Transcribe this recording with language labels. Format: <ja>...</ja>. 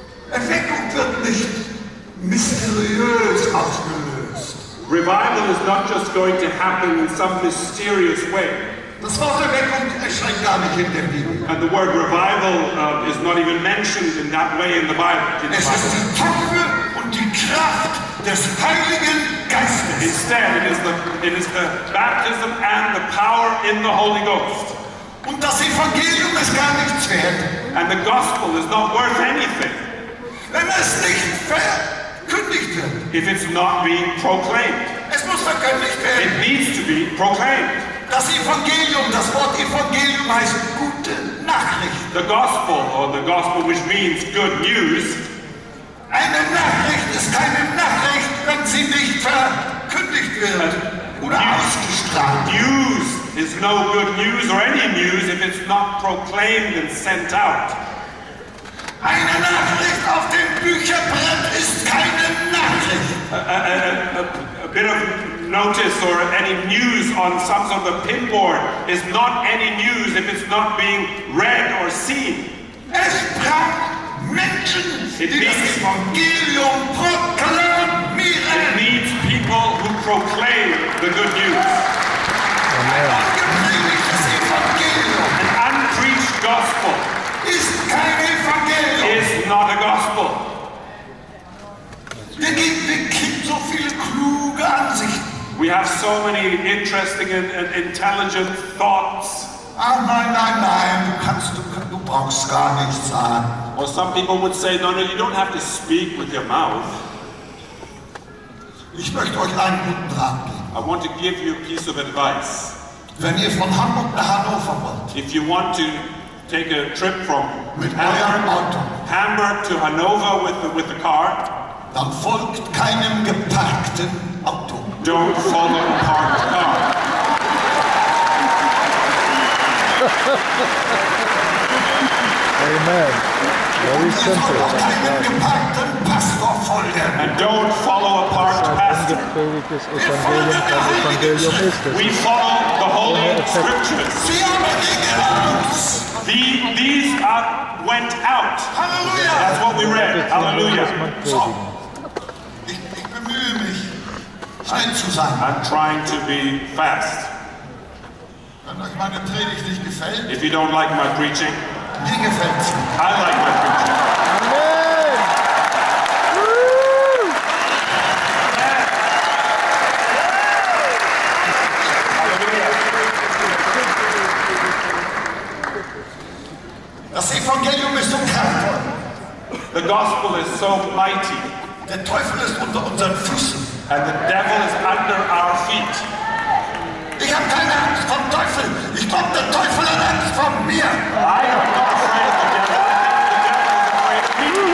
<de>Erweckung wird nicht mysteriös ausgelöst.</de> <en>Revival is not just going to happen in some mysterious way.</en> <de>Das Wort Erweckung erscheint gar nicht in der Bibel.</de> <en>And the word revival is not even mentioned in that way in the Bible.</en> <de>Es ist die Taufe und die Kraft des Heiligen Geistes.</de> <en>Instead, it is the baptism and the power in the Holy Ghost.</en> <de>Und das Evangelium ist gar nichts wert,</de> <en>And the gospel is not worth anything</en> <de>wenn es nicht verkündigt wird.</de> <en>if it's not being proclaimed.</en> <de>Es muss verkündigt werden.</de> <en>It needs to be proclaimed.</en> <de>Das Evangelium, das Wort Evangelium heißt gute Nachricht.</de> <en>The gospel which means good news,</en> <de>Eine Nachricht ist keine Nachricht, wenn sie nicht verkündigt wird oder ausgestrahlt.</de> <en>news is no good news or any news if it's not proclaimed and sent out.</en> <de>Eine Nachricht auf dem Bücherbrett ist keine Nachricht.</de> <en>A bit of notice or any news on some sort of a pinboard is not any news if it's not being read or seen.</en> <de>Es braucht Menschen, die das Evangelium</de> <en>It</en> <de>proklamieren.</de> <en>needs people who proclaim the good news.</en> <de>Ungepredigtes Evangelium</de> <en>An unpreached gospel</en> <de>ist kein Evangelium.</de> <en>is not a gospel.</en> <de>Wir kriegen so viele kluge Ansichten.</de> <en>We have so many interesting and intelligent thoughts.</en> <de>Ah, nein, du brauchst gar nichts sagen.</de> <en>Or some people would say, no, you don't have to speak with your mouth.</en> <de>Ich möchte euch einen guten Rat geben.</de> <en>I want to give you a piece of advice.</en> <de>Wenn ihr von Hamburg nach Hannover wollt,</de> <en>If you want to take a trip from</en> <de>mit eurem Auto,</de> <en>Hamburg to Hanover with the car,</en> <de>dann folgt keinem geparkten Auto.</de> <en>don't follow a parked car. Amen. Very</en> <de>Ihr sollt</de> <en>simple.</en> <de>auch keinem geparkten Pastor folgen.</de> <en>And don't follow a parked pastor.</en> <de>Ungepredigtes Evangelium, kein Evangelium ist es.</de> <en>We follow the Holy Scriptures.</en> <de>Sie aber gingen aus.</de> <en>These went out. Halleluja. That's what we read.</en> <de>Muss Hallelujah. man predigen. Ich bemühe mich, schnell zu sein.</de> <en>I'm trying to be fast.</en> <de>Wenn euch meine Predigt nicht gefällt,</de> <en>If you don't like my preaching,</en> <de>mir gefällt sie.</de> <en>I like my preaching. Amen. Woo!</en> <de>Das Evangelium ist so kraftvoll.</de> <en>The gospel is so mighty,</en> <de>Der Teufel ist unter unseren Füßen.</de> <en>and the devil is under our feet.</en> <de>Ich habe keine Angst vom Teufel. Ich glaube, der Teufel hat Angst vor mir.</de> <en>I am not afraid of the devil. I think the devil is afraid of me.</en>